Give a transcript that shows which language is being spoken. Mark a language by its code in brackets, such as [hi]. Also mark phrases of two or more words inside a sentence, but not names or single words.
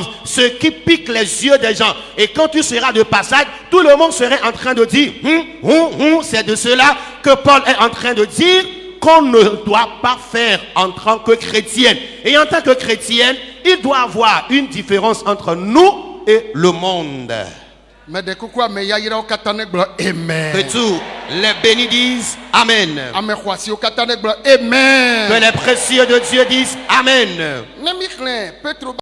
[fr] Ce qui pique les yeux des gens. Et quand tu seras de passage, tout le monde serait en train de dire c'est de cela que Paul est en train de dire qu'on ne doit pas faire en tant que chrétienne. Et en tant que chrétienne, il doit y avoir une différence entre nous et le monde. [ee] Mais de kuku ame yayirawo katã ne gblɔ amen. [fr] Que tous les bénis disent Amen. [ee] Ame xɔasiwo katã ne gblɔ amen. [fr] Que les précieux de Dieu disent Amen. [ee] Ne mi xlẽ Petro